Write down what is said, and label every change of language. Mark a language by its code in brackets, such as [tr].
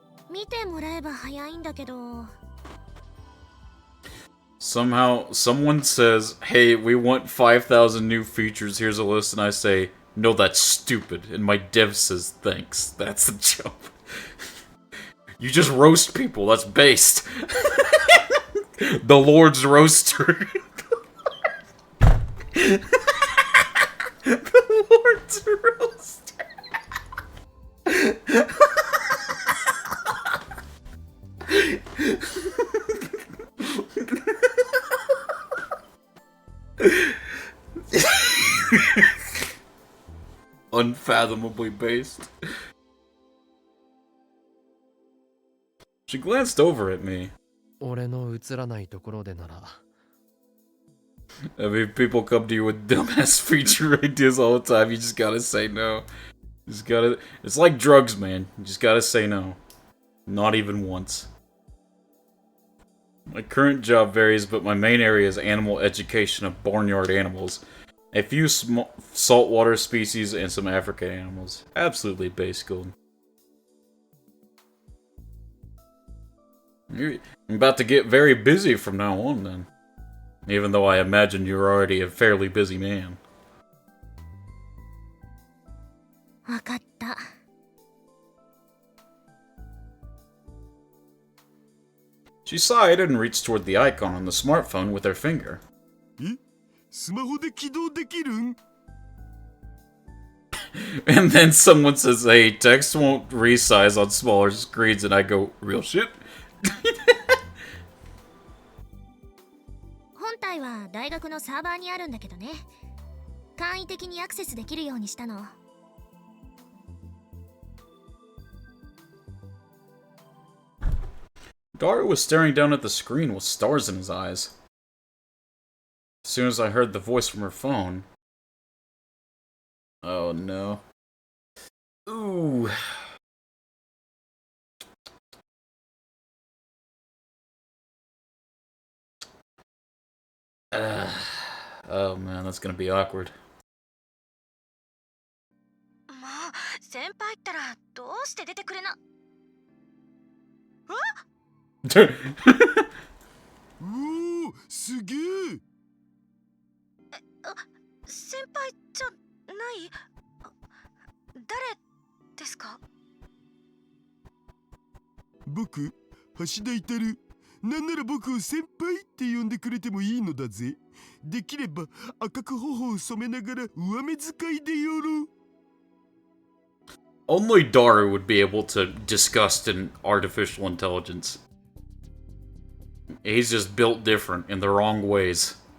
[ja] 見てもらえば早いんだけど。 [en] Somehow, someone says, hey, we want 5,000 new features, here's a list, and I say, no, that's stupid, and my dev says, thanks. That's the joke. You just roast people, that's based. The Lord's roaster. The Lord's roaster. Unfathomably based. She glanced over at me. [ja] 俺の映らないところでなら [en] I mean, people come to you with dumbass feature ideas all the time. You just gotta say no. You just gotta. It's like drugs, man. You just gotta say no. Not even once. My current job varies, but my main area is animal education of barnyard animals. A few saltwater species and some African animals. Absolutely base school. I'm about to get very busy from now on, then. Even though I imagine you're already a fairly busy man. [ja] わかった。 [en] She sighed and reached toward the icon on the smartphone with her finger. [ja] え、スマホで起動できるん？ [en] And then someone says, hey, text won't resize on smaller screens, and I go, real shit? [ja] 本体は大学のサーバーにあるんだけどね。簡易的にアクセスできるようにしたの。 [en] Daru was staring down at the screen with stars in his eyes. As soon as I heard the voice from her phone... Oh no. Ooh. Oh man, that's gonna be awkward. [ja] もう先輩ったらどうして出てくれな。うおー、すげえ。先輩じゃない？誰ですか？僕、橋田至る。なんなら僕を先輩って呼んでくれてもいいのだぜ。できれば赤く頬を染めながら上目遣いでよろう。 [en] Only Daru would be able to disgust an artificial intelligence. He's just built different in the wrong ways.